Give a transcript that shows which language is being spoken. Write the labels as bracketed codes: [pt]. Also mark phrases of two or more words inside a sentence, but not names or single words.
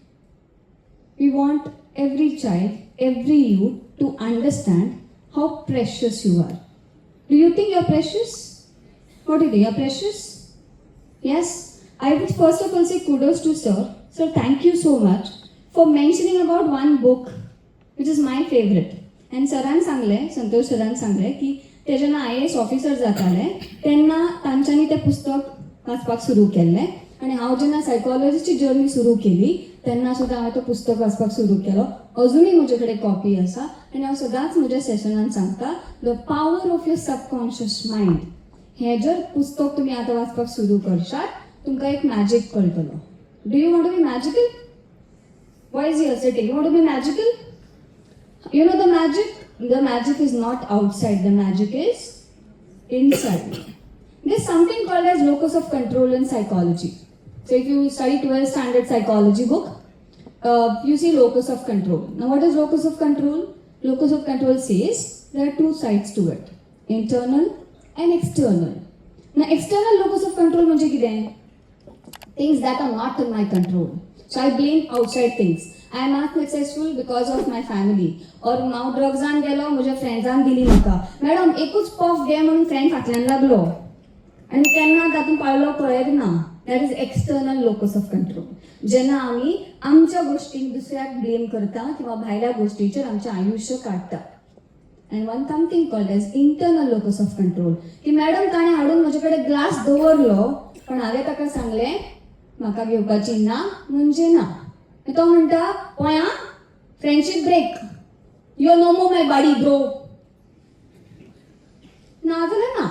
[en] We want every child, every youth to understand how precious you are. Do you think you're precious? What do you think? You're precious? Yes? I would first of all say kudos to sir. Sir, thank you so much for mentioning about one book which is my favorite. [kok] And सरान सांगले, संतोष सरान सांगले की ते जेन्ना IAS ऑफिसर जाताले तेन्ना तांच्यांनी तें पुस्तक वाचपाक सुरू केल्लें आनी हांव जेन्ना सायकोलॉजीची जर्नी सुरू केली तेन्ना सुद्दां हांवें तो पुस्तक वाचपाक सुरू केलो. अजुनूय म्हजे कडेन कॉपी आसा आनी हांव सदांच म्हज्या सेशनान सांगता द पावर ऑफ युअर सबकॉन्शियस मायंड. हें जर पुस्तक तुमी आतां वाचपाक सुरू करशात तुमकां एक मॅजीक कळटलो. [en] Do you want to be magical? Why is he asserting? You want to be magical? You know the magic? The magic is not outside. The magic is inside. There's something called as locus of control in psychology. So if you study 12th standard psychology book, you see locus of control. Now what is locus of control? Locus of control says there are two sides to it. Internal and external. Now external locus of control [kok] म्हणजे कितें? [en] Things that are not in my control. So I blame outside things. I am not successful because of my family. [kok] Or हांव ड्रग्सान गेलो म्हज्या फ्रेंड्सान दिली म्हाका. मॅडम एकूच पफ घे म्हणून फ्रेंड फाटल्यान लागलो आनी केन्ना तातूंत पाळलो कळ्ळें ना. [en] That is external locus of control. [kok] जेन्ना आमी आमच्या गोश्टींक दुसऱ्याक ब्लेम करता किंवा भायल्या गोश्टीचेर आमचें आयुश्य काडटा. [en] And one something called as internal locus of control. [kok] की मॅडम ताणें हाडून म्हजे कडेन ग्लास दवरलो पण हांवें ताका सांगलें म्हाका घेवपाची ना म्हणजे ना. तो म्हणटा पळया [en] friendship break. You know mo my body bro. [kok] ना जाल्यार ना.